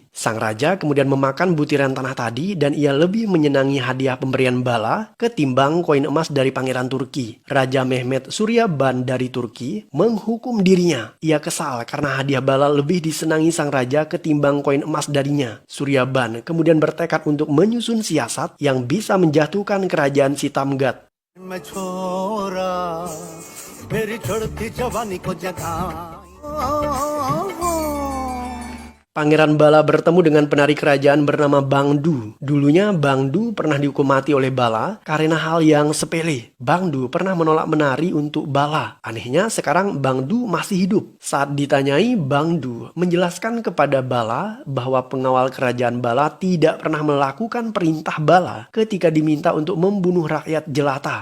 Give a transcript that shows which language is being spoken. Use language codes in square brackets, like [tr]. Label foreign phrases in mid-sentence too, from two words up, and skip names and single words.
[id] Sang raja kemudian memakan butiran tanah tadi dan ia lebih menyenangi hadiah pemberian Bala ketimbang koin emas dari pangeran Turki. Raja Mehmet Suryaban dari Turki menghukum dirinya. Ia kesal karena hadiah Bala lebih disenangi sang raja ketimbang koin emas darinya. Suryaban kemudian bertekad untuk menyusun siasat yang bisa menjatuhkan kerajaan Sitamgat. [hi] मैं छोरा मेरी चढ़ती जवानी को जगा [id] Pangeran Bala bertemu dengan penari kerajaan bernama Bang Du. Dulunya Bang Du pernah dihukum mati oleh Bala karena hal yang sepele. Bang Du pernah menolak menari untuk Bala. Anehnya sekarang Bang Du masih hidup. Saat ditanyai, Bang Du menjelaskan kepada Bala bahwa pengawal kerajaan Bala tidak pernah melakukan perintah Bala ketika diminta untuk membunuh rakyat jelata.